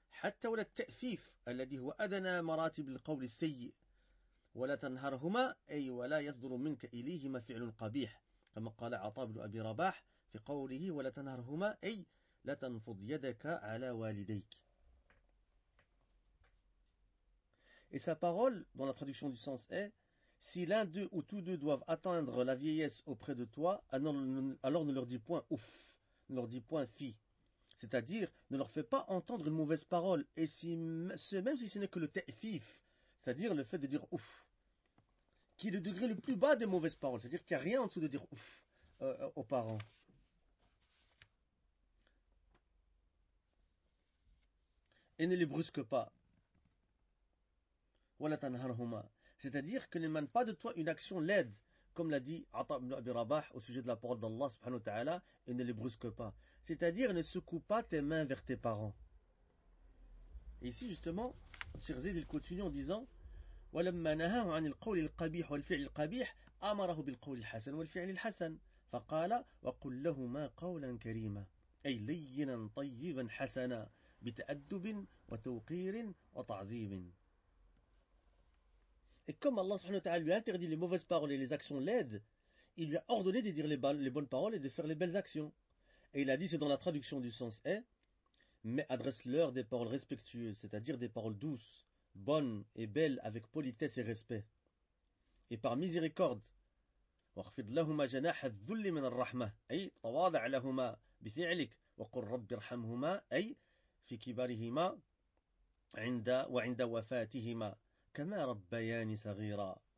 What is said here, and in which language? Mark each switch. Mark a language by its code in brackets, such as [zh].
[ar] حتى ولا التأفيف الذي هو أدنى مراتب القول السيء ولا تنهرهما أي ولا يصدر منك إليهما فعل قبيح كما قال عطاء بن أبي رباح في قوله ولا تنهرهما أي لا تنفض يدك على والديك. [fr] Et sa parole, dans la traduction du sens est, si l'un d'eux ou tous deux doivent atteindre la vieillesse auprès de toi, alors ne leur dis point ouf, ne leur dis point fi. C'est-à-dire, ne leur fais pas entendre une mauvaise parole, et si, même si ce n'est que le ta'fif, c'est-à-dire le fait de dire ouf, qui est le degré le plus bas des mauvaises paroles, c'est-à-dire qu'il n'y a rien en dessous de dire ouf aux parents. Et ne les brusque pas. [ar] وَلَا تَنْهَرْهُمَا [fr] C'est-à-dire que n'émane pas de toi une action laide, comme l'a dit Atta ibn Abi Rabah au sujet de la parole d'Allah subhanahu wa ta'ala, et ne les brusque pas. C'est-à-dire ne secoue pas tes mains vers tes parents. Et ici justement, Cheikh Zayd il continue en disant [ar] وَلَمَّا نَهَاهُ عَنِ الْقَوْلِ الْقَبِيحِ وَالْفِعْلِ الْقَبِيحِ أَمَرَهُ بِالْقَوْلِ الْحَسَنِ وَالْفِعْلِ الْحَسَنِ فَقَالَ وَقُلْ لَهُمَا قَوْلًا كَرِيمًا أي لَيِّنًا طَيِّبًا حَسَنًا بِتَأَدُّبٍ وَتَوْقِيرٍ وَتَعْظِيمٍ. [fr] Et comme Allah subhanahu wa ta'ala lui a interdit les mauvaises paroles et les actions laides, il lui a ordonné de dire les bonnes paroles et de faire les belles actions. Et il a dit, c'est dans la traduction du sens est, mais adresse-leur des paroles respectueuses, c'est-à-dire des paroles douces, bonnes et belles avec politesse et respect. Et par miséricorde, [ar] وَخْفِضْ لَهُمَا جَنَاحَ الذُّلِّ مِنَ الرَّحْمَةِ أي تَوَاضَعْ لَهُمَا بِفِعْلِكَ وَقُلْ رَبِّ ارْحَمْهُمَا أي فِي كِبَارِهِمَا وَعِنْدَ وَفَاتِهِمَا كَمَا رَبَّيَانِ صَغِيرًا.